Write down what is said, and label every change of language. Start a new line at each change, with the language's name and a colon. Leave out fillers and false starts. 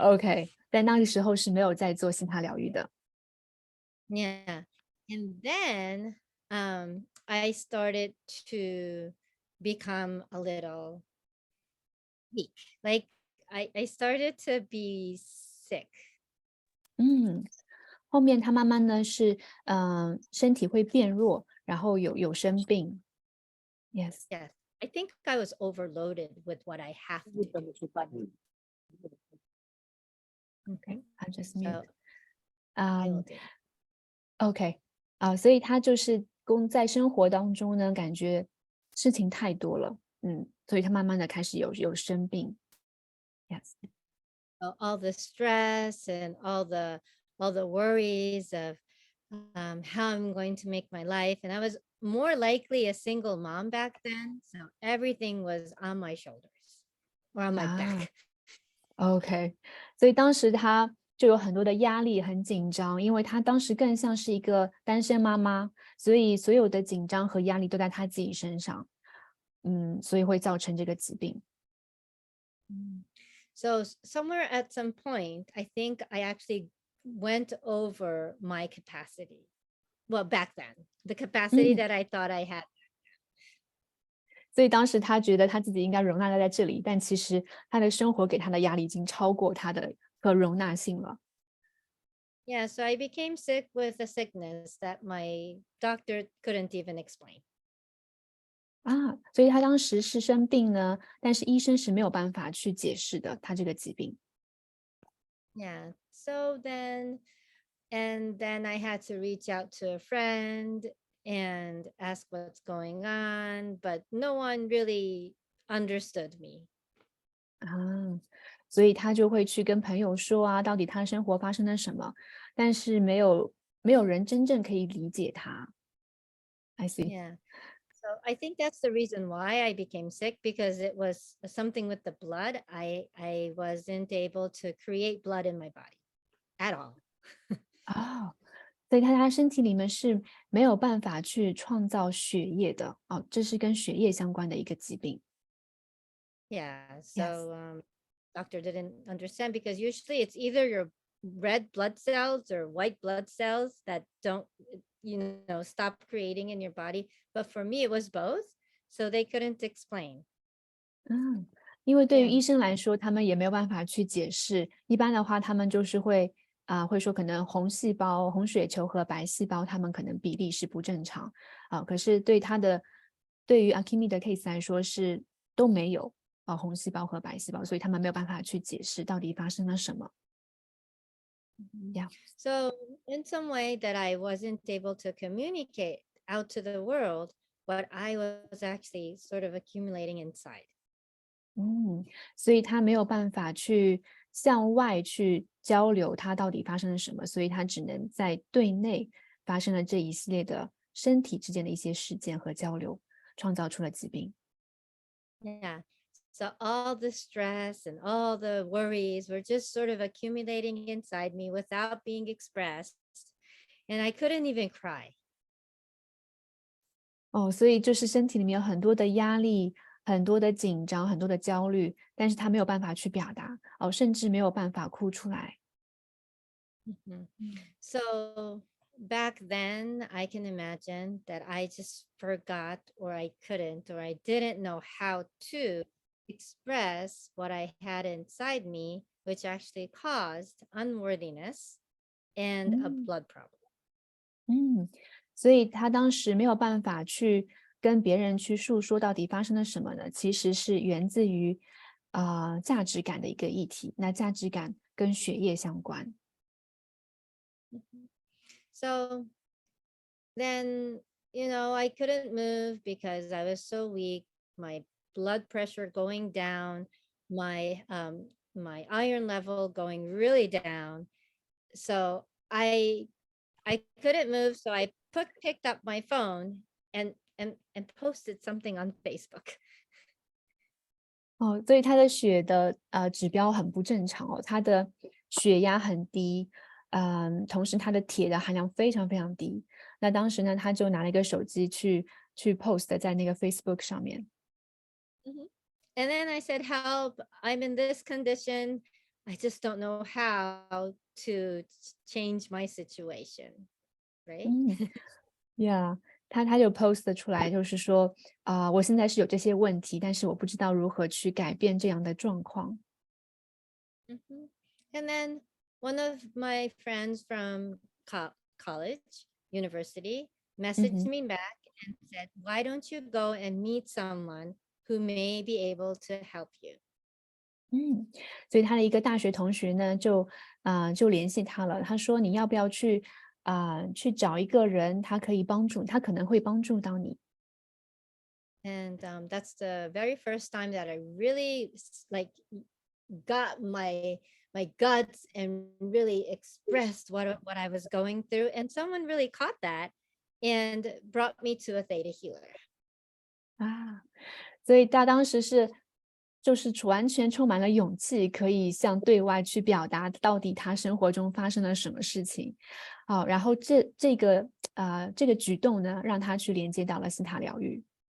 Chinese: OK，在那个时候是没有在做希塔疗愈的。
English: Yeah. And then I started to become a little weak. Like I started to be sick.
Chinese: 后面她慢慢呢是身体会变弱，然后有生病。
English: Yes. Yes. I think I was overloaded with what I have to do. OK, I just So mute. I will do.
Chinese: OK，所以她就是在生活当中呢，感觉事情太多了，所以她慢慢的开始有生病。
English: Yes. All the stress and all the worries of how I'm going to make my life. And I was more likely a single mom back then. So everything was on my shoulders or on my back.
Chinese: OK，所以当时她就有很多的压力，很紧张，因为她当时更像是一个单身妈妈，所以所有的紧张和压力都在她自己身上，所以会造成这个疾病。
English: So somewhere at some point, I think I actually went over my capacity. Well, back then, the capacity that I thought I had.
Chinese: 所以当时她觉得她自己应该容纳在这里，但其实她的生活给她的压力已经超过她的可容纳性了。
English: Yeah, so I became sick with a sickness that my doctor couldn't even explain.
Chinese: 所以她当时是生病呢，但是医生是没有办法去解释的，她这个疾病。
English: Yeah. So then I had to reach out to a friend and ask what's going on, but no one really understood me.
Chinese: 所以她就会去跟朋友说到底她生活发生了什么，但是没有人真正可以理解她。
English: I see. Yeah. So I think that's the reason why I became sick, because it was something with the blood. I wasn't able to create blood in my body at all.
Chinese: 所以她身体里面是没有办法去创造血液的，这是跟血液相关的一个疾病。
English: Yeah. Yes. So doctor didn't understand, because usually it's either your red blood cells or white blood cells that don't stop creating in your body, but for me it was both, so they couldn't explain.
Chinese: 因为对于
English: Yeah.
Chinese: 医生来说，他们也没有办法去解释。一般的话，他们就是会说可能红细胞、红血球和白细胞，他们可能比例是不正常可是对于 Akemi 的 case 来说是都没有红细胞和白细胞，所以他们没有办法去解释到底发生了什么。
English: Yeah. So in some way that I wasn't able to communicate out to the world what I was actually sort of accumulating inside.
Chinese: 所以他没有办法去向外去交流他到底发生了什么，所以他只能在对内发生了这一系列的身体之间的一些事件和交流，创造出了疾病。
English: Yeah. So all the stress and all the worries were just sort of accumulating inside me without being expressed. And I couldn't even cry.
Chinese: 所以就是身体里面有很多的压力，很多的紧张，很多的焦虑，但是他没有办法去表达，甚至没有办法哭出来。
English: So back then, I can imagine that I just forgot, or I couldn't, or I didn't know how to express what I had inside me which actually caused unworthiness and a 嗯 blood problem.
Chinese: 嗯，所以他当时没有办法去跟别人去诉说到底发生了什么呢？其实是源自于价值感的一个议题。那价值感跟血液相关。
English: So then, I couldn't move because I was so weak. My blood pressure going down, my iron level going really down. So I couldn't move. So I picked up my phone and posted something on Facebook.
Chinese: 哦，所以他的血的指标很不正常哦，他的血压很低，同时他的铁的含量非常非常低。那当时呢，他就拿了一个手机去 post 在那个 Facebook 上面。 Mhm.
English: And then I said, "Help, I'm in this condition. I just don't know how to change my situation." Right?
Chinese: 嗯， Yeah，他就 post 出来，就是说我现在是有这些问题，但是我不知道如何去改变这样的状况。 Mhm.
English: And then one of my friends from college, university, 嗯 messaged 哼。 me back and said, "Why don't you go and meet someone who may be able to help you?"
Chinese: 嗯，所以他的一个大学同学呢，就联系他了。他说："你要不要去找一个人，他可以帮助，他可能会帮助到你。"
English: And that's the very first time that I really like got my guts and really expressed what I was going through. And someone really caught that and brought me to a theta healer.
Chinese: 啊，所以他当时就是完全充满了勇气，可以向对外去表达到底他生活中发生了什么事情。好，然后这个举动呢，让他去连接到了西塔疗愈。